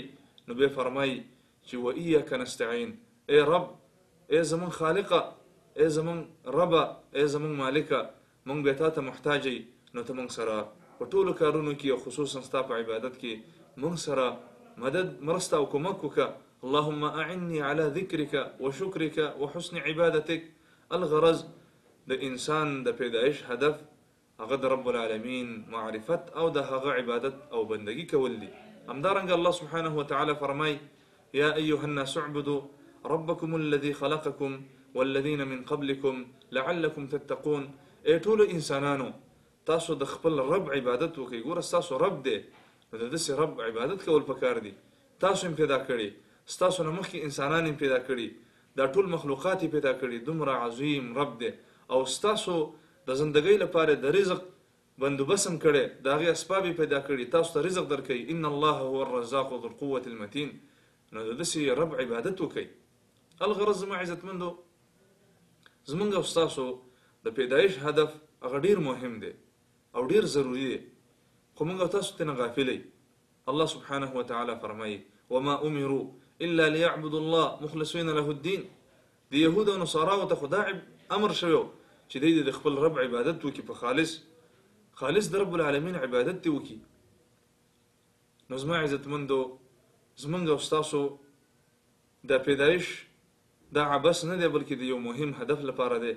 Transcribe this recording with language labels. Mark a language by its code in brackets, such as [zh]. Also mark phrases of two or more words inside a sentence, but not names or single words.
[ps] نو بیا فرمای چې [ar] و ایاک نستعین، [ps] ای رب، ای زمون خالقه، ای زمون ربه، ای زمون مالکه، موږ بیا تا ته محتاجی. نو ته موږ سره په ټولو کارونو کې او خصوصا ستا په عبادت کې موږ سره مدد، مرسته او کومک وکړه. [ar] اللهم اعني على ذکرک وشکرک وحسن عبادتک. [ps] الغرض د انسان د پیدایش هدف هغه د رب العالمین معرفت او د هغه عبادت او بندگی کول دي. [ar] همدارنګه الله سبحانه وتعالی فرمای: یا ایها الناس اعبدوا ربکم الذي خلقکم والذین من قبلکم لعلکم تتقون. [ps] ای ټولو انسانانو، تاسو د خپل رب عبادت وکړئ. ګوره، ستاسو رب دی، نو د داسې رب عبادت کول پکار دي. تاسو هم پیدا کړي، ستاسو نه مخکې انسانان هم پیدا کړي، دا ټول مخلوقات پیدا کړي. دومره عظیم رب دی، او ستاسو د زندګۍ لپاره د رزق بندوبست هم کړی، د هغې اسباب پیدا کړي، تاسو ته رزق درکوي. [ar] ان الله هو الرزاق ذو القوة المتین. [ps] نو د داسې رب عبادت وکړئ. الغرض زما عزتمندو، زمونږ او ستاسو د پیدایش هدف هغه ډیر مهم دی او ډیر ضروری دی، خو موږ تاسو ته نه غافلئ. [ar] الله سبحانه وتعالى فرمایي وما امروا الا ليعبدوا الله مخلصين له الدين. [ps] د يهود او نصاراو ته خدا امر شوی چې دوی د خپل رب عبادت وکړي په خالص د رب العالمین عبادت دی وکړي. نو زما عزتمندو، زمونږ او ستاسو د پیدایش دا عبث نه دی، بلکې د یو مهم هدف لپاره دی.